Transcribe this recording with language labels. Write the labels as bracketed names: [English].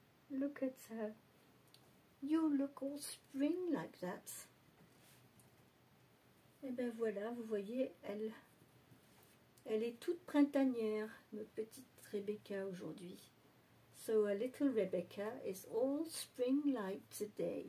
[English] Look at her. You look all spring like that. [French] Et ben voilà, vous voyez, elle est toute printanière, notre petite Rebecca aujourd'hui. [English] So a little Rebecca is all spring-like today.